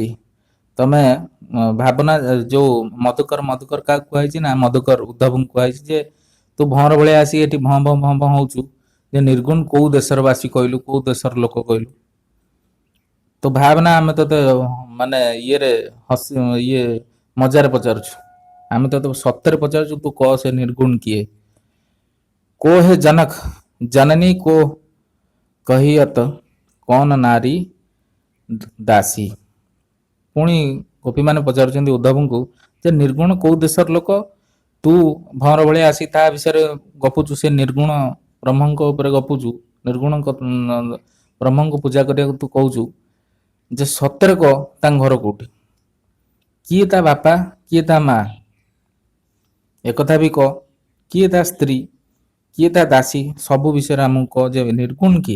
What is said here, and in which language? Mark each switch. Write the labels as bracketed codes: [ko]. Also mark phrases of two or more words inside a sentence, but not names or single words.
[or] ତମେ ଭାବନା ଯୋଉ ମଧୁକର, ମଧୁକର କାହାକୁ କୁହାଯାଇଛି ନା ମଧୁକର ଉଦ୍ଧବଙ୍କୁ କୁହାଯାଇଛି ଯେ ତୁ ଭଁର ଭଳିଆ ଆସିକି ଏଠି ଭଁ ଭଁ ଭଁ ଭଁ ହଉଛୁ ଯେ ନିର୍ଗୁଣ କୋଉ ଦେଶର ବାସୀ କହିଲୁ, କୋଉ ଦେଶର ଲୋକ କହିଲୁ? ତ ଭାବନା ଆମେ ତତେ ମାନେ ଇଏ ମଜାରେ ପଚାରୁଛୁ, ଆମେ ତତେ ସତରେ ପଚାରୁଛୁ, ତୁ କହ ସେ ନିର୍ଗୁଣ କିଏ? [bra] को है जनक जननी को कहियत कौन नारी ଦାସୀ। [or] ପୁଣି ଗୋପୀମାନେ ପଚାରୁଛନ୍ତି ଉଦ୍ଧବଙ୍କୁ ଯେ ନିର୍ଗୁଣ କୋଉ ଦେଶର ଲୋକ, ତୁ ଭଁର ଭଳିଆ ଆସି ତା ବିଷୟରେ ଗପୁଛୁ, ସେ ନିର୍ଗୁଣ ବ୍ରହ୍ମଙ୍କ ଉପରେ ଗପୁଛୁ, ନିର୍ଗୁଣ ବ୍ରହ୍ମଙ୍କୁ ପୂଜା କରିବାକୁ ତୁ କହୁଛୁ, ଯେ ସତରେ କହ ତାଙ୍କ ଘର କୋଉଠି, କିଏ ତା ବାପା, କିଏ ତା ମା, ଏକଥା ବି କହ, କିଏ ତା ସ୍ତ୍ରୀ, କିଏ ତା ଦାସୀ, ସବୁ ବିଷୟରେ ଆମକୁ କହ ଯେ ନିର୍ଗୁଣ କିଏ?